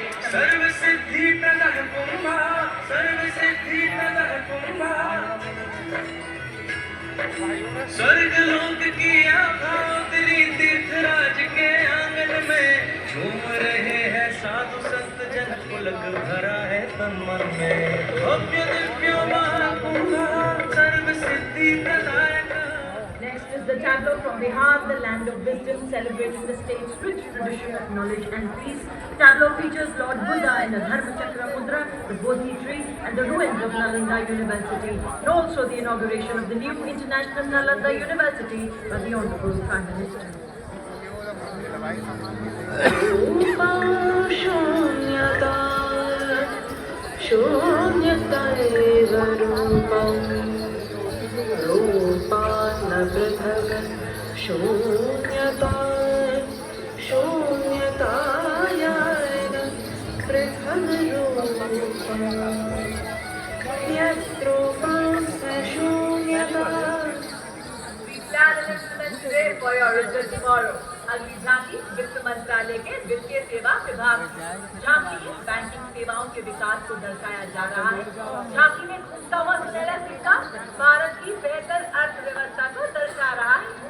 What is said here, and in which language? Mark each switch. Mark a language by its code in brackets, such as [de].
[hi] सर्व सिद्धि प्रदान कुंभा, सर्व सिद्धि प्रदान कुंभा, स्वर्ग लोक की आभा उतरी तीर्थराज के आंगन में। झूम रहे हैं साधु संत जन, पुलक भरा है तन मन में। भव्य दिव्य महाकुंभा सर्व सिद्धि प्रदायक। [en] Next is the tableau from Bihar, the land of wisdom, celebrating the state's rich tradition of knowledge and peace. Tableau features Lord Buddha in the Dharma Chakra Mudra, the Bodhi tree, and the ruins of Nalanda University, and also the inauguration of the new International Nalanda University by the Honorable Prime Minister. [sa] शून्यता शून्यताया पृथग रूपं यत्रूपं शून्यता। [en] We plan an instrument today for your result tomorrow. [hi] अगली झांकी वित्त मंत्रालय के वित्तीय सेवा विभाग। झांकी बैंकिंग सेवाओं के विकास को दर्शाया जा रहा है। झांकी में घूमता हुआ सुनहरा सिक्का भारत की बेहतर अर्थव्यवस्था को दर्शा रहा है।